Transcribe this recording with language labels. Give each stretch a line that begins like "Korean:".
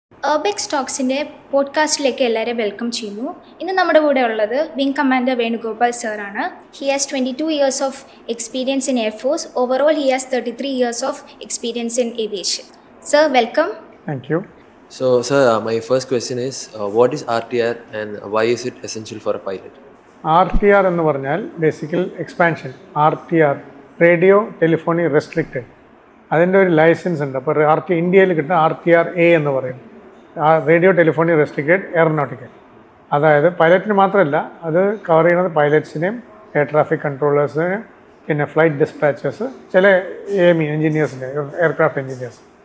Malayalam: Urbex Talksന്റെ പോഡ്കാസ്റ്റിലേക്ക് എല്ലാവരെയും welcome ചെയ്യുന്നു. ഇന്ന് നമ്മുടെ കൂടെ ഉള്ളത് വിംഗ് കമാൻഡർ വേണുഗോപാൽ സാറാണ്.
English: He has 22 years of experience in Air Force. Overall, he has 33 years of experience in aviation. Sir, welcome. Thank you. So, sir, my first question is, what is RTR and why is it essential for a pilot?
Malayalam: RTR എന്ന് പറഞ്ഞാൽ ബേസിക്കൽ expansion. RTR radio telephony restricted, അതിൻ്റെ ഒരു licence ഉണ്ട്. അപ്പോൾ ഇന്ത്യയിൽ കിട്ടുന്ന RTR-A എന്ന് പറയും, റേഡിയോ ടെലിഫോണി റെസ്ട്രിക്റ്റഡ് എയറോനോട്ടിക്കൽ. അതായത് പൈലറ്റിന് മാത്രമല്ല, അത് കവർ ചെയ്യുന്നത് പൈലറ്റ്സിനെയും എയർ ട്രാഫിക് കൺട്രോളേഴ്സിനെയും പിന്നെ ഫ്ലൈറ്റ് ഡിസ്പാച്ചേഴ്സ്, ചില എഞ്ചിനീയേഴ്സിൻ്റെ എയർക്രാഫ്റ്റ് എഞ്ചിനീയേഴ്സ്.